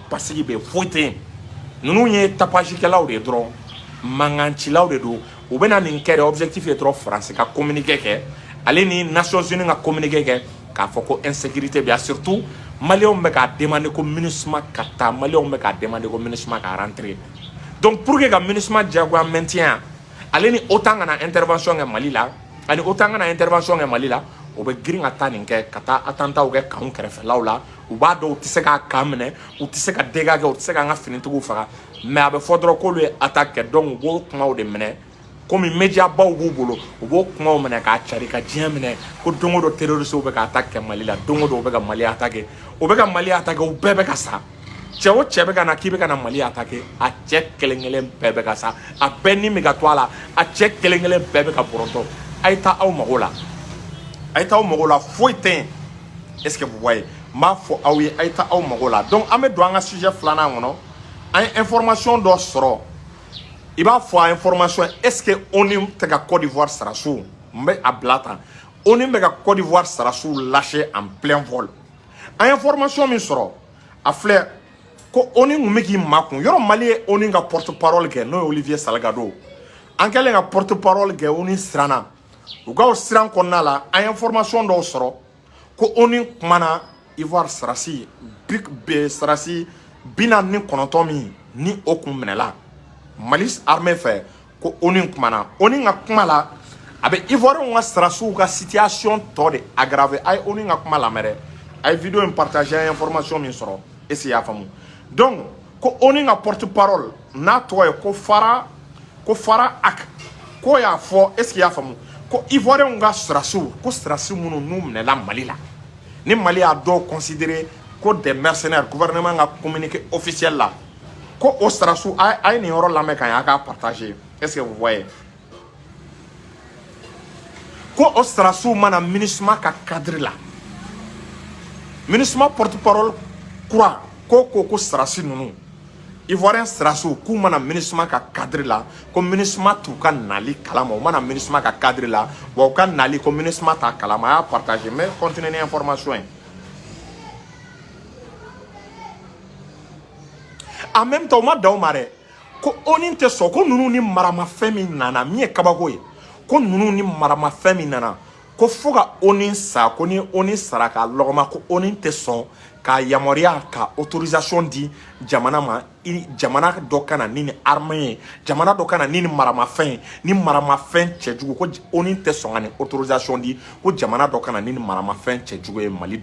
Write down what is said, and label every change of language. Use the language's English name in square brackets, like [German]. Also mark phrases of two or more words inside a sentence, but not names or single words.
[Bambara] basigi bɛ yen foyi tɛ yen ninnu ye tapage kɛlaw de ye dɔrɔn mangancilaw de don u bɛ na nin kɛ de objectif ye dɔrɔn faransi ka communiqué kɛ ale ni Nations Unies ka communiqué kɛ k'a fɔ ko insécurité bɛ yan surtout Maliens bɛ k'a demander ko MINUSMA ka taa Maliens bɛ k'a demander ko MINUSMA ka rentrer [French] donc pour que [Bambara] ka MINUSMA diyagoya maintien ale ni OTAN kana intervention kɛ Mali la ani OTAN kana intervention kɛ Mali la o bɛ girin ka taa nin kɛ ka taa attentat kɛ kanw kɛrɛfɛlaw la u b'a dɔn u tɛ se k'a kan minɛ u tɛ se ka dégâts kɛ u tɛ se k'an ka finitigiw faga mais a bɛ fɔ dɔrɔn k'olu ye attaque kɛ donc u b'o kumaw de minɛ komi média baw b'u bolo u b'o kumaw minɛ k'a cari ka diɲɛ minɛ ko don o don terroristes bɛ ka attaque kɛ Mali la don o don u bɛ ka Mali attaquer u bɛ ka Mali attaquer u bɛɛ bɛ ka sa cɛ o cɛ bɛ ka na k'i bɛ ka na Mali attaquer a cɛ kelen kelen bɛɛ bɛ ka sa a bɛɛ ni bɛ ka to a la a cɛ kelen kelen bɛɛ bɛ ka bɔrɔtɔ a ye taa aw mago la a ye taa aw mago la foyi tɛ yen [French] est ce que vous voyez [Bambara] n b'a fɔ aw ye a ye taa aw mago la donc an bɛ don an ka sujet filanan kɔnɔ an ye information dɔ sɔrɔ i b'a fɔ a information est ce que ONU tɛ ka Côte d'Ivoire sarasiw n bɛ a bila tan ONU bɛ ka Côte d'Ivoire sarasiw [French] lâcher en plein vol [Bambara] an ye information min sɔrɔ a filɛ ko ONU kun bɛ k'i makun yɔrɔ Mali ye ONU ka [French] porte parole [Bambara] kɛ n'o ye Olivier Salgado an kɛlen ka [French] porte parole [Bambara] kɛ ONU siranna u ka o siran kɔnɔna la an ye information dɔw sɔrɔ ko ONU kumana Ivoire sarasi sarasi 49 min ni o kun minɛla Mali armée fɛ ko ONU kumana ONU ka kuma la a bɛ Ivoiriens ka sarasiw ka situation tɔ de aggraver a ye ONU ka kuma lamɛn dɛ a ye vidéo in partager a ye information min sɔrɔ [French] est ce que [Bambara] i y'a faamu donc ko ONU ka [French] porte parole [Bambara] n'a tɔgɔ ye ko Fara Ak ko y'a fɔ [French] est ce que [Bambara] i y'a faamu ko Ivoiriens ka sarasiw ko sarasi minnu n'u minɛla Mali la ni Mali y'a dɔw considérer ko [French] des mercenaires [Bambara] gouvernement ka [French] communiqué officiel [Bambara] la ko o sarasiw a ye nin yɔrɔ lamɛn ka ɲɛ a k'a partager [French] est ce que vous voyez [Bambara] ko o sarasiw mana MINUSMA ka cadre la MINUSMA [French] porte parole [Bambara] kura ko sarasi ninnu Ivoirien sarasiw k'u mana MINUSMA ka cadre la ko MINUSMA t'u ka nali kalama u mana MINUSMA ka cadre la wa u ka nali ko MINUSMA t'a kalama a y'a partager [French] mais continuez [Bambara] ni information ye [French] en même temps [Bambara] u ma dan o ma dɛ ko ONU tɛ sɔn ko ninnu ni maramafɛn min nana min ye kabako ye ko ninnu ni maramafɛn min nana ko fo ka ONU sa ko ni ONU sara k'a lɔgɔma ko ONU tɛ sɔn k'a yamaruya ka autorisation di jamana ma jamana dɔ ka na ni ni arme ye jamana dɔ ka na ni ni maramafɛn ye ni maramafɛn cɛjugu ko ONU tɛ sɔn ka ni autorisation di ko jamana dɔ ka na ni ni maramafɛn cɛjugu ye Mali